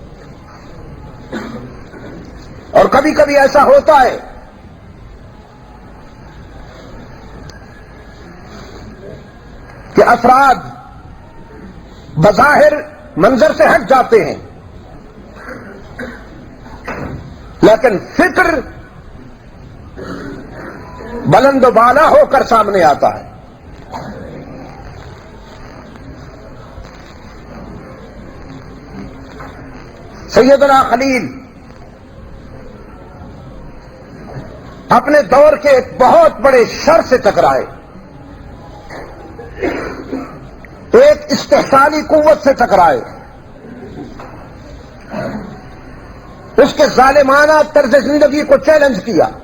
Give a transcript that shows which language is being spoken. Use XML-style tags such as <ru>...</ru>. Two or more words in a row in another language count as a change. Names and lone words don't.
<ur>اور کبھی کبھی ایسا ہوتا ہے کہ افراد بظاہر منظر سے ہٹ جاتے ہیں، لیکن فکر بلند و بالا ہو کر سامنے آتا ہے۔ سیدنا خلیل اپنے دور کے ایک بہت بڑے شر سے ٹکرائے، ایک استحصالی قوت سے ٹکرائے، اس کے ظالمانہ طرز زندگی کو چیلنج کیا۔</ur>